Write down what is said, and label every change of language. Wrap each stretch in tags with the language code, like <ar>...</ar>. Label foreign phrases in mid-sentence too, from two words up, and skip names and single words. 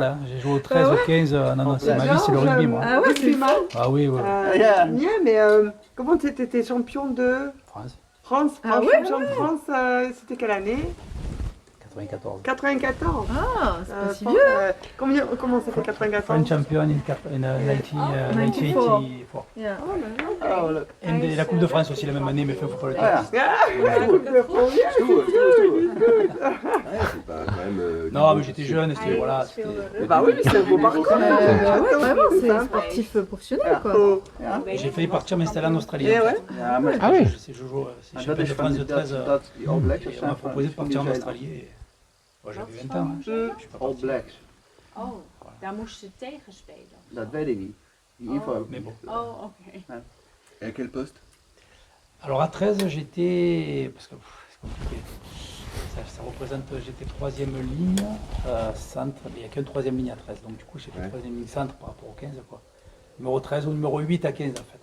<fr>Hein. J'ai joué au 13, au 15. Non, non, c'est ma vie, c'est le rugby, moi. Ah ouais, c'est ça. Ah oui, oui. Nia, mais comment t'étais champion de France, France? Ah ouais, Champion de France, c'était quelle année? 94. 94. Ah, c'est pas si Fran- vieux. comment ça fait 94?</fr> <en>French champion in 1984. Yeah.</en> <fr>Et la Coupe de France aussi la même année, mais il ne faut pas le dire. La Coupe de France. C'est pas quand même. Non, mais j'étais jeune, c'était voilà. c'était- Bah oui, c'est un beau parcours. Ouais, vraiment, c'est sportif professionnel quoi. J'ai failli partir m'installer en Australie. Eh en ouais. fait. Ah oui. Je joue, c'est champion de France de 13. Et on m'a proposé de partir en Australie. Et... Moi, j'avais 20 ans. Hein. Je suis pas All parti. Blacks.</fr> <nl>Oh, daar moest ze tegen spelen. Dat weet ik niet. In ieder geval.</nl> <fr>Mais bon. Oh, oké. Et à quel poste? Alors à 13, j'étais. Parce que c'est compliqué. Ça représente. J'étais troisième ligne, centre. Mais il n'y a qu'une troisième ligne à 13. Donc du coup, j'ai fait Ouais. troisième ligne centre par rapport au 15. Quoi. Numéro 13 ou numéro 8 à 15 en fait.</fr>